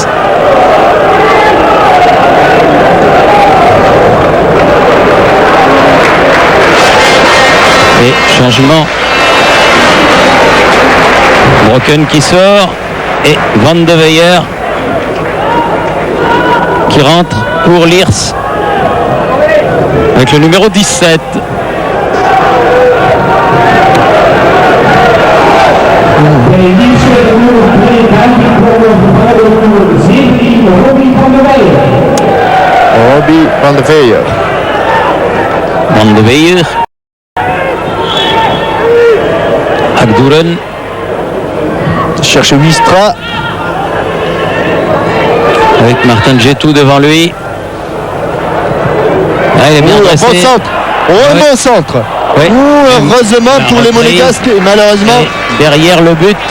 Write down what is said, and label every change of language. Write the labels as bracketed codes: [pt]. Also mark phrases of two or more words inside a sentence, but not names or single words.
[fr] Et changement. Brocken qui sort et Van de Veyer qui rentre pour Liers avec le numéro 17. Robbie Van de Veyer. Van de Veyer. Akduren. Cherche Wistra. Avec Martin Djetou devant lui. Ah, il est bien Un dressé. bon centre. Oh, un Ouais. bon centre. Oui. Heureusement La pour les reprise. Monégasques et malheureusement Et derrière le but de